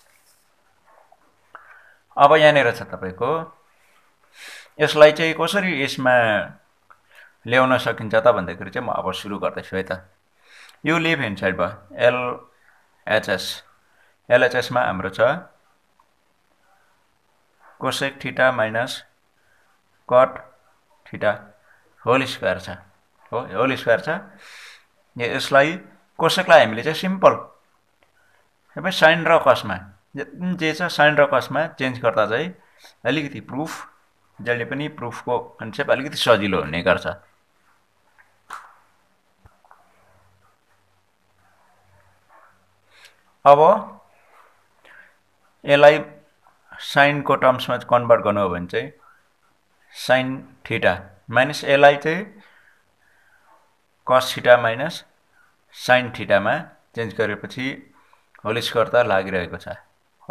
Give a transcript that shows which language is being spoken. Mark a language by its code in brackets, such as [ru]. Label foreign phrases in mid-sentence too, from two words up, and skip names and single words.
[ne] अब यहाँनिर छ तपाईको यसलाई चाहिँ कसरी यसमा ल्याउन सकिन्छ त भन्दाखेरि चाहिँ म अब सुरु गर्दैछु है त। यो [en] left hand side [ne] भयो LHS मा हाम्रो छ [en] cosec theta minus cot theta whole square [ne] छ हो। [en] whole square [ne] छ। यसलाई cosecलाई हामीले चाहिँ [en] simple sin [ne] र cos मा जे छ sin र cos मा चेन्ज गर्दा चाहिँ अलिकति प्रुफ जहिले पनि प्रुफको कन्सेप्ट अलिकति सजिलो हुने गर्छ। अब यसलाई sin को टर्म्समा कन्भर्ट गर्नु हो भने चाहिँ [en] sin theta minus [ne] यसलाई चाहिँ [en] cos theta minus sin theta [ne] मा चेन्ज गरेपछि [en] whole square [ne] त लागिरहेको छ हो।